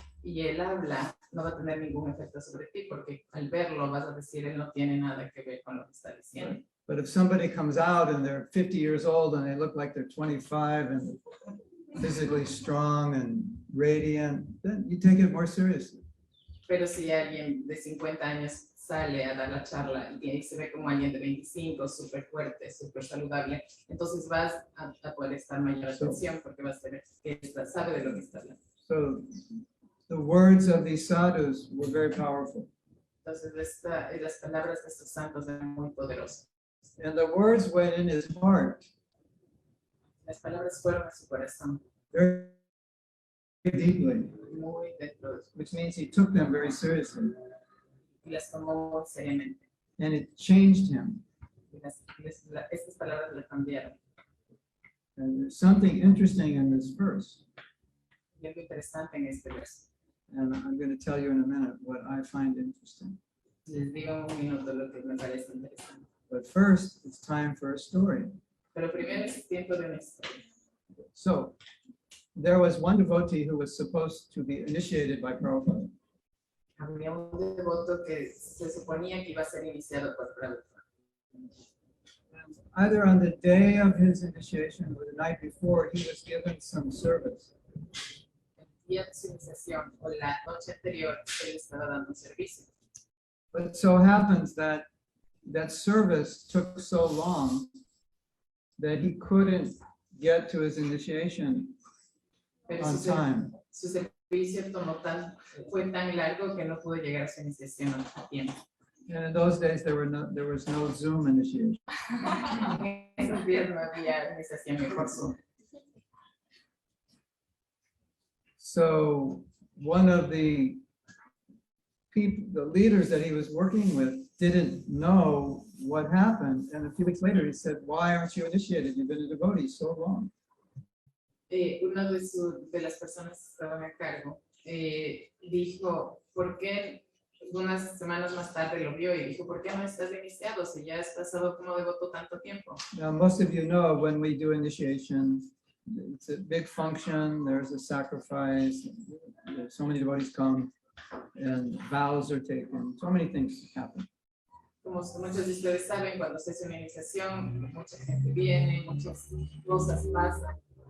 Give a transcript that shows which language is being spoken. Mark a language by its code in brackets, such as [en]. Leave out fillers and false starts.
[es] Y él habla, no va a tener ningún efecto sobre ti porque al verlo vas a decir él no tiene nada que ver con lo que está diciendo. [en] But if somebody comes out and they're 50 years old and they look like they're 25 and physically strong and radiant, then you take it more seriously. [es] Pero si alguien de 50 años sale a dar la charla y se ve como alguien de 25, súper fuerte, súper saludable, entonces vas a poder estar mayor atención porque vas a ver que sabe de lo que está hablando. [en] So the words of these sadhus were very powerful. [es] Entonces las palabras de estos santos eran muy poderosas. [en] And the words went in his heart. [es] Las palabras fueron a su corazón. [en] Very deeply, [es] Muy dentro de su, [en] which means he took them very seriously. [es] y las tomó muy seriamente. [en] And it changed him. [es] Y estas palabras le cambiaron. [en] And there's something interesting in this verse. [es] Y algo interesante en este verso. [en] And I'm going to tell you in a minute what I find interesting. [es] Les digo en un minuto lo que me parece interesante. [en] But first, it's time for a story. [es] Pero primero es tiempo de una historia. [en] So, there was one devotee who was supposed to be initiated by Prabhupada. [es] Había un devoto que se suponía que iba a ser iniciado por Prabhupada. [en] Either on the day of his initiation or the night before, he was given some service. [es] El día de su iniciación o la noche anterior, él estaba dando un servicio. [en] But it so happens that that service took so long that he couldn't get to his initiation [es] Pero [en] on time. [es] su servicio fue tan largo que no pudo llegar a su iniciación a tiempo. [en] And in those days, there was no Zoom initiation. [es] En esos días no había iniciación en por Zoom. [en] So one of the people, the leaders that he was working with, didn't know what happened. And a few weeks later, he said, "Why aren't you initiated? You've been a devotee so long." [es] Una de las personas que estaban a cargo dijo, ¿por qué Unas semanas más tarde lo vio y dijo, ¿por qué no estás iniciado si ya has pasado como devoto tanto tiempo? [en] Now, most of you know when we do initiation, it's a big function, there's a sacrifice, so many devotees come, and vows are taken, so many things happen. [es] Como muchos de ustedes saben, cuando se hace una iniciación, mucha gente viene, muchas cosas pasan.